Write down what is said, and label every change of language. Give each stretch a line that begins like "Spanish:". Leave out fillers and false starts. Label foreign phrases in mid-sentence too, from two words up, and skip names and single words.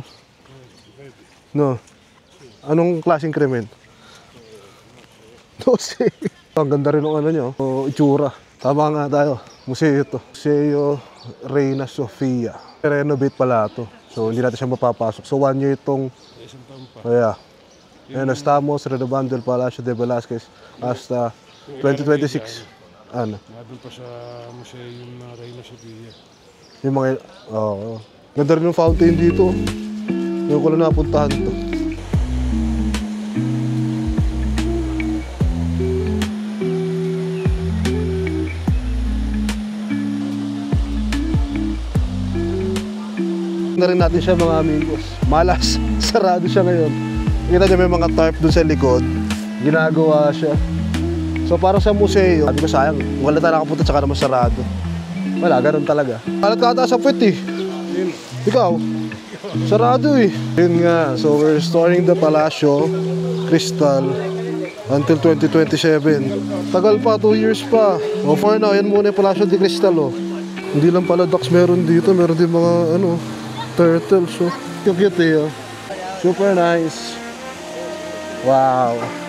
Filipino: No. Anong klaseng krimen? No, say. Ang ganda rin ng ano niya, itsura. Tama nga tayo. Museo ito. Museo Reina Sofia. Renovate pala ito. So, hindi natin siya mapapasok. So, 1 year itong... Kaya. Ayan,
Spanish: estamos renovando el Palacio de Velázquez hasta 2026.
Filipino: Ano? Nandun pa sa museo yung Reina Sofia. Yung mga... Oo. Ganda rin yung fountain dito. Yung ko lang napuntahan to. Na rin natin siya mga amigos. Malas. Sarado siya ngayon. Kita niyo may mga tarp dun sa likod. Ginagawa siya. So parang sa museo, sabi ko sayang, wala tayo nakapunta tsaka naman sarado. Wala, ganun talaga. Kalat ka ata sa puwet eh. Ikaw? Sarado eh. Yun nga,
English: so we're restoring the Palacio Cristal until 2027.
Filipino: Tagal pa, 2 years pa. O
English: for now,
Filipino: yan muna yung Palacio de Cristal oh. Hindi lang pala ducks meron dito, meron din mga ano, turtles oh. Cute eh oh.
English: Super nice.
Filipino: Wow.